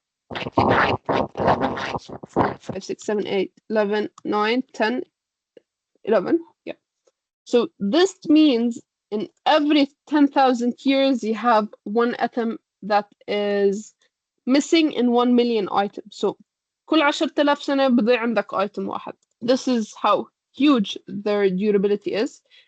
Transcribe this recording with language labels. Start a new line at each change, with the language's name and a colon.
English: 4, 5, 6, 7, 8, 11, 9, 10, 11. Yeah. So this means in every 10,000 years, you have one atom that is missing in 1 million items.
Arabic: So كل 10,000 سنة بضيع عندك item واحد.
English: This is how huge their durability is.